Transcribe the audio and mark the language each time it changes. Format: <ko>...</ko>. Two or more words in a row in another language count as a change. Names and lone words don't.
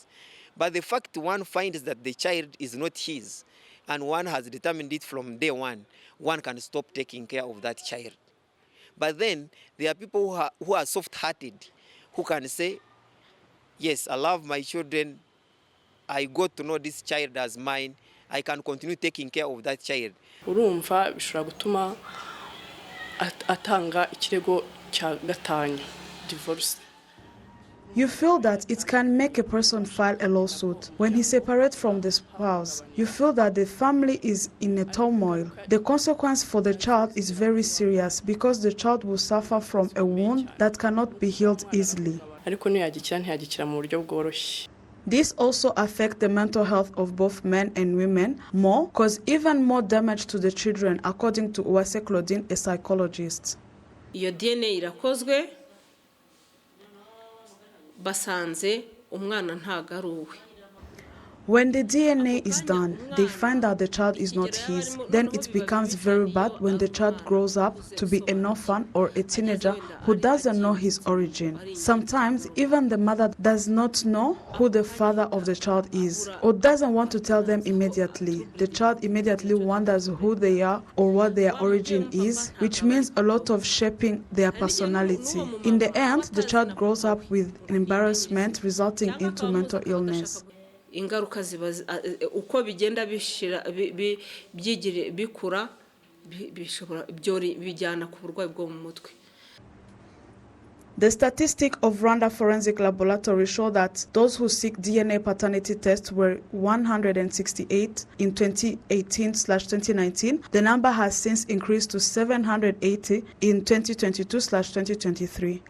<en>But the fact one finds that the child is not his, and one has determined it from day one can stop taking care of that child. But then there are people who are soft-hearted, who can say, yes, I love my children, I got to know this child as mine, I can continue taking care of that child.</en> <rw>Urumva bishobora gutuma atanga ikirego cya gatanya,</rw> <en>divorce. You feel that it can make a person file a lawsuit. When he separates from the spouse, you feel that the family is in a turmoil. The consequence for the child is very serious because the child will suffer from a wound that cannot be healed easily. This also affects the mental health of both men and women more, cause even more damage to the children, according to Uwase Claudine, a psychologist.</en> <rw>Iyo DNA irakozwe basanze umwana ntago ari uwe.</rw> <en>When the DNA is done, they find out the child is not his. Then it becomes very bad when the child grows up to be an orphan or a teenager who doesn't know his origin. Sometimes even the mother does not know who the father of the child is or doesn't want to tell them immediately. The child immediately wonders who they are or what their origin is, which means a lot of shaping their personality. In the end, the child grows up with an embarrassment resulting into mental illness.</en> <rw>Ingaruka ziba uko bigenda bikura bishobora bijyana ku burwayi bwo mu mutwe.</rw> <en>The statistics of Rwanda Forensic Laboratory show that those who seek DNA paternity tests were 168 in 2018/2019. The number has since increased to 780 in 2022/2023.</en>